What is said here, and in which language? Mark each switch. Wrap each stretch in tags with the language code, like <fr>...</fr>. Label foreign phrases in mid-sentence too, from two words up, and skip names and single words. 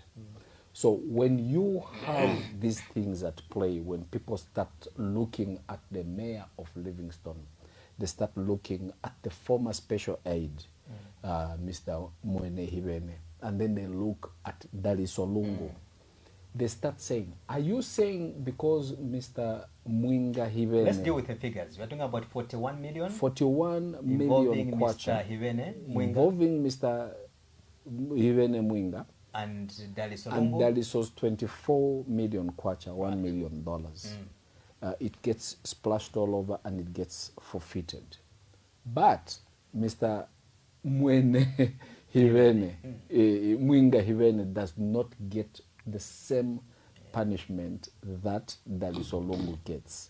<en>So when you have these things at play, when people start looking at the mayor of Livingstone, they start looking at the former special aide, Mr. Mwene Hivene, and then they look at Dalitsa Lungu. they start saying, are you saying because Mr. Mwinga Hivene... Let's deal with the figures. We're talking about 41 million? 41 involving million Mr. kwacha. Hivene Mwinga. Involving Mr. Hivene Mwinga. And Dalitsa And Lungu. Dalitsa's 24 million kwacha, $1 million. It gets splashed all over and it gets forfeited. But Mr. Mwene Hivene, Mwinga Hivene does not get the same punishment that Dalitsa Lungu gets.</en>